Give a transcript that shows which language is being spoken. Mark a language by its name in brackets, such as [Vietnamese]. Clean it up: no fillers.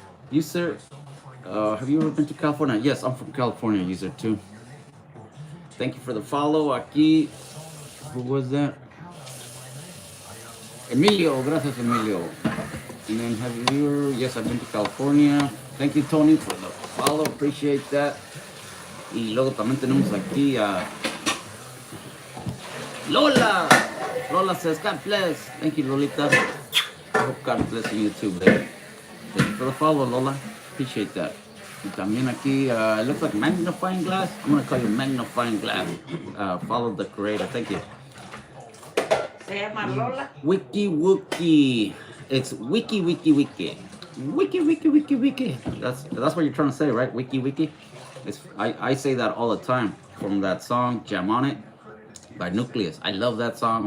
[English] You, sir, have you ever been to California? Yes, I'm from California, user too. Thank you for the follow. [Spanish] Aquí, [English] who was that? Emilio, [Spanish] gracias, [English] Emilio. And then have you? Yes, I've been to California. Thank you, Tony, for the follow. Appreciate that. [Spanish] Y luego también tenemos aquí a Lola. [English] Lola says, God bless. Thank you, Lolita. I hope God bless you too, baby. Thank you for the follow, Lola. Appreciate that. [Spanish] Y también aquí, [English] it looks like magnifying glass. I'm going to call you magnifying glass. Follow the creator. Thank you. [Spanish] ¿Se llama Lola? [English] Wiki Wookie. It's wiki. Wiki. That's what you're trying to say, right? Wiki. I say that all the time from that song, Jam On It, by Nucleus. I love that song.